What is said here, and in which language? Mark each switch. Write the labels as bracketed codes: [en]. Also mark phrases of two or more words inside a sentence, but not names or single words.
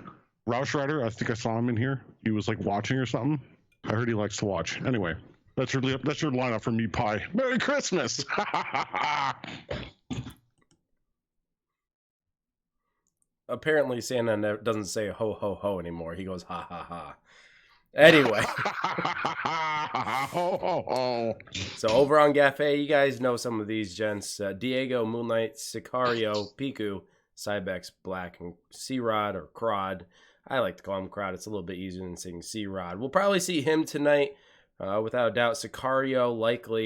[en] Roush Rider, I think I saw him in here. He was like watching or something. I heard he likes to watch. Anyway, that's your lineup for Meatpie. Merry Christmas. Apparently, Santa doesn't say ho ho ho anymore. He goes ha ha ha. Anyway. Ho, ho, ho. So over on GAFE, you guys know some of these gents. Diego, Moon Knight, Sicario, Piku, Cybex, Black, and C-Rod or Crod. I like to call him Crod. It's a little bit easier than saying C-Rod. We'll probably see him tonight, without a doubt.